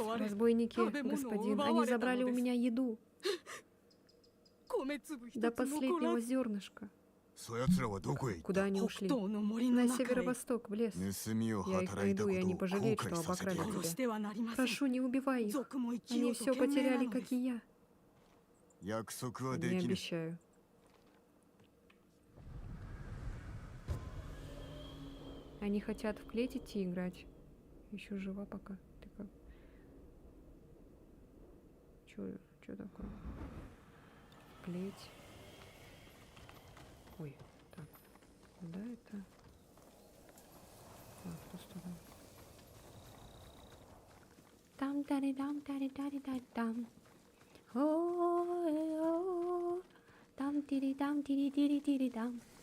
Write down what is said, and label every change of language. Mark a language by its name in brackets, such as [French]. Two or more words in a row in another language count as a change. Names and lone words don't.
[Russian] Разбойники, господин, они забрали у меня еду до последнего зернышка. [Japanese] そやつらはどこへ行った？ [Russian] Куда они ушли? На северо-восток, в лес. [Japanese] 盗みを [Russian] Я их [Japanese] 働いた [Russian] найду, [Japanese] こ [Russian] и [Japanese] と [Russian] они [Japanese] を後 [Russian] пожалеют, [Japanese] 悔 [Russian] что [Japanese] させて [Russian] обокрали [Japanese] やる。 [Russian] тебя. Прошу, не убивай их. Они все потеряли, как и я. [Japanese] 約束は [Russian] Не [Japanese] できぬ。 [Russian] обещаю. Они хотят в клеть идти играть. Еще жива пока. Ты как? Чё такое? Клеть. Ой, так. Куда это? А, в ту сторону. Там-тари-дам-тари-тари-тари-дам. О-э-о. Там-тири-дам-тири-тири-тири-дам.